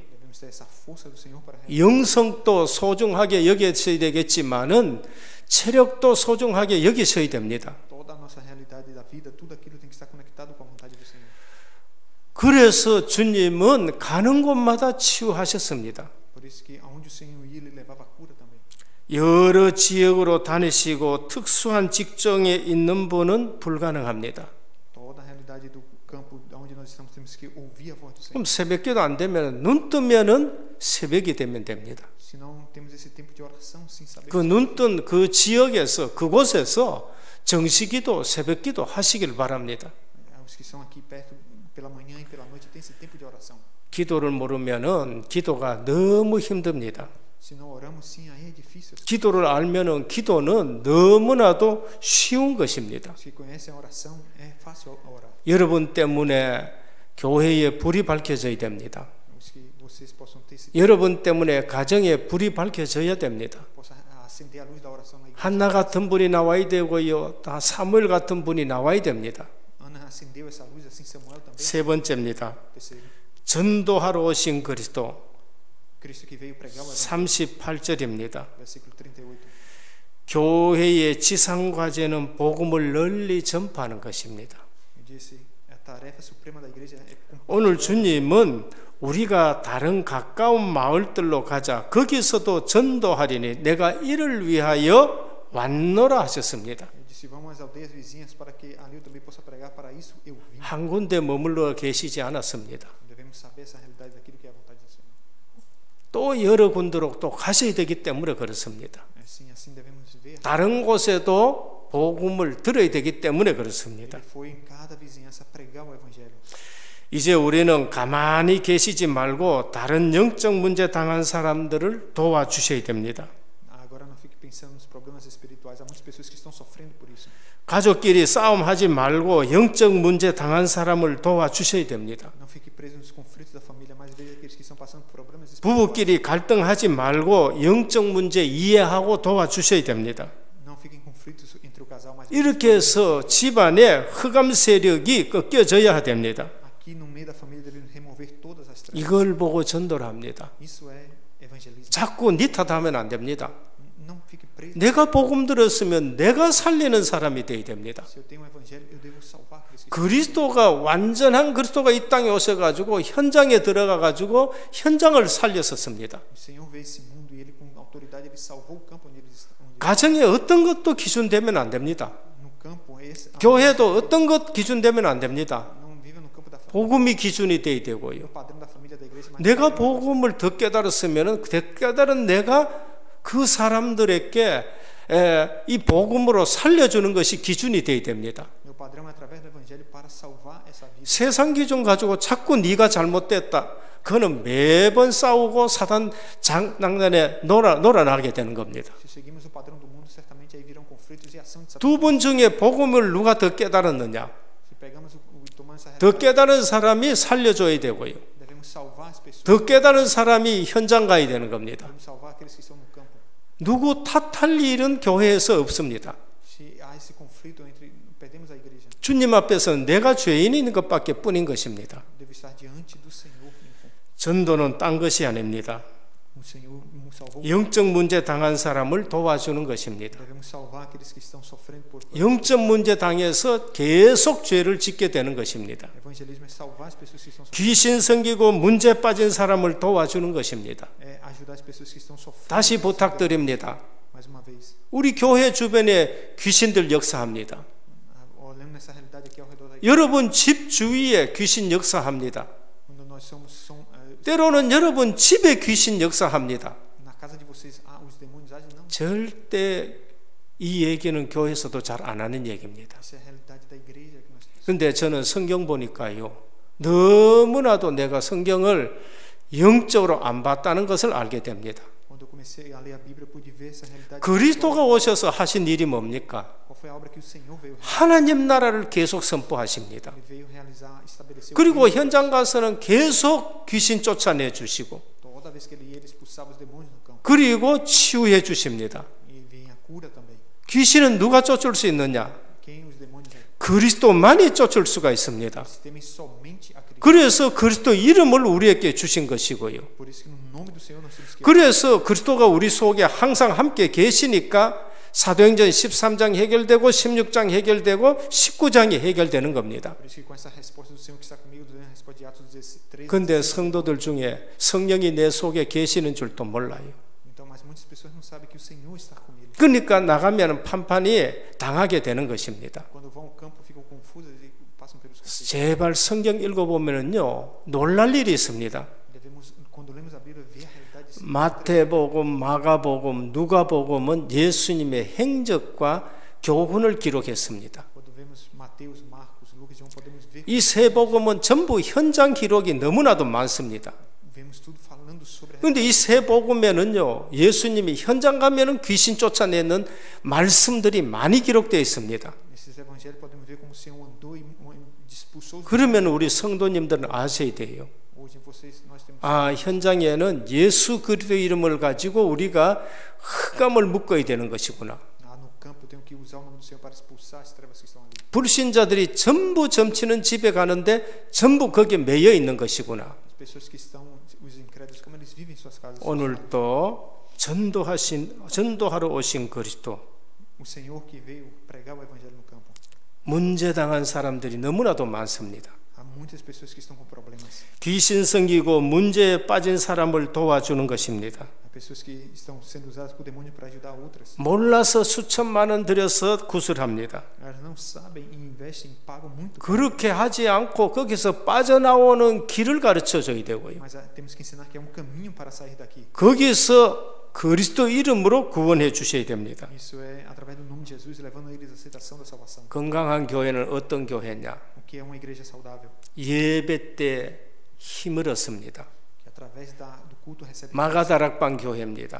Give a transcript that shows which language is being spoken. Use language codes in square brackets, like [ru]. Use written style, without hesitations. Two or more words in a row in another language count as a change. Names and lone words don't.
[pt] Devemos ter essa força do Senhor para [ko] 영성도 소중하게 여기셔야 되겠지만은 체력도 소중하게 여기셔야 됩니다. [pt] toda a nossa realidade da vida, tudo aquilo tem que estar conectado com a vontade do Senhor. [ko] 그래서 주님은 가는 곳마다 치유하셨습니다. [pt] Por isso que aonde o Senhor ia, ele levava a cura também. [ko] 여러 지역으로 다니시고 특수한 직종에 있는 분은 불가능합니다. [pt] Toda a realidade do campo onde nós estamos temos que ouvir a voz do Senhor. [ko] 그럼 새벽기도 안 되면 눈 뜨면은 새벽이 되면 됩니다. [pt] Se não temos esse tempo de oração sem saber. [ko] 그 눈 뜬 그 지역에서 그곳에서 정시기도 새벽기도 하시길 바랍니다. [pt] Os que estão aqui perto pela manhã e pela noite tem esse tempo de oração. [ko] 기도를 모르면은 기도가 너무 힘듭니다. [pt] Se não oramos sim, aí é difícil. [ko] 기도를 알면은 기도는 너무나도 쉬운 것입니다. [pt] Os que conhecem a oração é fácil orar. [ko] 여러분 때문에 교회에 불이 밝혀져야 됩니다. [pt] Os que vocês possam ter esse [ko] 여러분 때문에 가정에 불이 밝혀져야 됩니다. [pt] possa acender a luz da oração na igreja. [ko] 한나 같은 분이 나와야 되고요. 다 사무엘 같은 분이 나와야 됩니다. [pt] Ana acendeu essa luz, assim Samuel também. [ko] 세 번째입니다. [pt] Terceiro, [ko] 전도하러 오신 그리스도. [pt] Cristo que veio pregar o evangelho. [ko] 38절입니다. [pt] Versículo 38. [ko] 교회의 지상 과제는 복음을 널리 전파하는 것입니다. [pt] Ele disse, a tarefa suprema da igreja é [ko] 오늘 주님은 우리가 다른 가까운 마을들로 가자. 거기서도 전도하리니 내가 이를 위하여 왔노라 하셨습니다. [pt] Ele disse, vamos às aldeias vizinhas para que ali eu também possa pregar. Para isso eu vim. [ko] 한 군데 머물러 계시지 않았습니다. [pt] Devemos saber essa realidade daquilo que é a vontade do Senhor. [ko] 또 여러 군데로 또 가셔야 되기 때문에 그렇습니다. [pt] Assim devemos ver. [ko] 다른 곳에도 복음을 들어야 되기 때문에 그렇습니다. [pt] Ele foi em cada vizinhança pregar o evangelho. [ko] 이제 우리는 가만히 계시지 말고 다른 영적 문제 당한 사람들을 도와주셔야 됩니다. [pt] Agora não fique pensando nos problemas espirituais. Há muitas pessoas que estão sofrendo por isso. [ko] 가족끼리 싸움하지 말고 영적 문제 당한 사람을 도와주셔야 됩니다. [pt] Não fique preso nos conflitos da família, mas veja aqueles que estão passando por problemas espirituais. [ko] 부부끼리 갈등하지 말고 영적 문제 이해하고 도와주셔야 됩니다. [pt] Não fique em conflitos entre o casal, mas [ko] 이렇게 해서 집안에 흑암 세력이 꺾여져야 됩니다. [pt] aqui no meio da família devemos remover todas as trevas. [ko] 이걸 보고 전도를 합니다. [pt] Isso é evangelismo. [ko] 자꾸 니 탓하면 안 됩니다. [pt] Não fique preso. [ko] 내가 복음 들었으면 내가 살리는 사람이 되어야 됩니다. [pt] Se eu tenho um evangelho, eu devo salvar aqueles que [ko] 그리스도가 완전한 그리스도가 이 땅에 오셔가지고 현장에 들어가가지고 현장을 살렸었습니다. [pt] o Senhor veio esse mundo e ele com autoridade ele salvou o campo onde eles estão. [ko] 가정에 어떤 것도 기준 되면 안 됩니다. [pt] No campo esse [ko] 교회도 어떤 것 기준 되면 안 됩니다. [pt] não vive no campo da família, [ko] 복음이 기준이 돼야 되고요. [pt] no padrão da família da igreja, mas [ko] 내가 복음을 더 깨달았으면 더 깨달은 내가 그 사람들에게 이 복음으로 살려주는 것이 기준이 돼야 됩니다. [pt] meu padrão é através do evangelho para salvar essa vida. [ko] 세상 기준 가지고 자꾸 네가 잘못됐다. 그거는 매번 싸우고 사단 장난에 놀아나게 되는 겁니다. [pt] Se seguimos o padrão do mundo, certamente aí virão conflitos e ação de Satanás. [ko] 두 분 중에 복음을 누가 더 깨달았느냐? [pt] Se pegamos tomando essa [ko] 더 [pt] realidade, [ko] 깨달은 사람이 살려줘야 되고요. [pt] devemos salvar as pessoas. [ko] 더 깨달은 사람이 현장 가야 되는 겁니다. [pt] Devemos salvar aqueles que estão no campo. [ko] 누구 탓할 일은 교회에서 없습니다. [pt] Se há esse conflito entre perdemos a igreja, [ko] 주님 앞에서는 내가 죄인인 것밖에 뿐인 것입니다. [pt] devo estar diante do Senhor. [ko] 전도는 딴 것이 아닙니다. [pt] O Senhor nos salvou. [ko] 영적 문제 당한 사람을 도와주는 것입니다. [pt] Devemos salvar aqueles que estão sofrendo por [ko] 영적 문제 당해서 계속 죄를 짓게 되는 것입니다. [pt] evangelismo é salvar as pessoas que estão sofrendo. [ko] 귀신 생기고 문제 빠진 사람을 도와주는 것입니다. [pt] É ajudar as pessoas que estão sofrendo. [ko] 다시 부탁드립니다. [pt] Mais uma vez, [ko] 우리 교회 주변에 귀신들 역사합니다. [pt] olhando nessa realidade aqui ao redor da igreja, [ko] 여러분 집 주위에 귀신 역사합니다. [pt] quando nós somos [ko] 때로는 여러분 집에 귀신 역사합니다. [pt] na casa de vocês, os demônios agem não. [ko] 절대 이 얘기는 교회에서도 잘 안 하는 얘기입니다. [pt] Essa é a realidade da igreja que nós temos. [ko] 근데 저는 성경 보니까요, 너무나도 내가 성경을 영적으로 안 봤다는 것을 알게 됩니다. [pt] Quando eu comecei a ler a Bíblia, eu pude ver essa realidade. [ko] 그리스도가 오셔서 하신 일이 뭡니까? [pt] Qual foi a obra que o Senhor veio realizar? [ko] 하나님 나라를 계속 선포하십니다. [pt] Ele veio realizar, estabelecer. [ko] 그리고 현장 가서는 계속 귀신 쫓아내 주시고, [pt] Toda vez que ele ia, ele expulsava os demônios no campo. [ko] 그리고 치유해 주십니다. [pt] E vinha a cura também. [ko] 귀신은 누가 쫓을 수 있느냐? [pt] Quem os demônios é? [ko] 그리스도만이 쫓을 수가 있습니다. [pt] Eles temem somente a Cristo. [ko] 그래서 그리스도 이름을 우리에게 주신 것이고요. [pt] Por isso que no nome do Senhor nós temos que [ko] 그래서 그리스도가 우리 속에 항상 함께 계시니까 사도행전 13장 해결되고 16장 해결되고 19장이 해결되는 겁니다. [pt] Por isso que com essa resposta do Senhor que está comigo, a resposta de Atos 13. [ko] 근데 성도들 중에 성령이 내 속에 계시는 줄도 몰라요. [pt] Então, mas muitas pessoas não sabem que o Senhor está com eles. [ko] 그러니까 나가면 판판이 당하게 되는 것입니다. [pt] Quando vão ao campo, ficam confusas e passam pelos conflitos. [ko] 제발 성경 읽어보면요 놀랄 일이 있습니다. [pt] Devemos, quando lemos a Bíblia, ver a realidade. [ko] 마태복음, 마가복음, 누가복음은 예수님의 행적과 교훈을 기록했습니다. [pt] Quando vemos Mateus, Marcos, Lucas e João, podemos ver. [ko] 이 세 복음은 전부 현장 기록이 너무나도 많습니다. [pt] Vemos tudo falando sobre a [ko] 그런데 이 세 복음에는요 예수님이 현장 가면은 귀신 쫓아내는 말씀들이 많이 기록되어 있습니다. [pt] Nesses evangelhos podemos ver como o Senhor andou e expulsou os [ko] 그러면 우리 성도님들은 아셔야 돼요. [pt] Os Hoje nós temos [ko] 현장에는 예수 그리스도의 이름을 가지고 우리가 흑암을 묶어야 되는 것이구나. [pt] no campo eu tenho que usar o nome do Senhor para expulsar as trevas que estão ali. [ko] 불신자들이 전부 점치는 집에 가는데 전부 거기에 매여 있는 것이구나. [pt] As pessoas que estão, os incrédulos, como eles vivem em suas casas. [ko] 오늘도 전도하러 오신 그리스도, [pt] O Senhor que veio pregar o evangelho no campo. [ko] 문제당한 사람들이 너무나도 많습니다. [pt] Há muitas pessoas que estão com problemas. [ko] 귀신 생기고 문제에 빠진 사람을 도와주는 것입니다. [pt] Há pessoas que estão sendo usadas por demônio para ajudar outras. [ko] 몰라서 수천만 원 들여서 구술합니다. [pt] Elas não sabem e investem, pagam muito. [ko] 그렇게 하지 않고 거기서 빠져나오는 길을 가르쳐 줘야 되고요. [pt] Mas temos que ensinar que é caminho para sair daqui. [ko] 거기서 그리스도 이름으로 구원해 주셔야 됩니다. [pt] Isso é através do nome de Jesus, levando eles à aceitação da salvação. [ko] 건강한 교회는 어떤 교회냐? [pt] O que é uma igreja saudável? [ko] 예배 때 힘을 얻습니다. [pt] Que através do culto recebe. [ko] 마가다락방 교회입니다.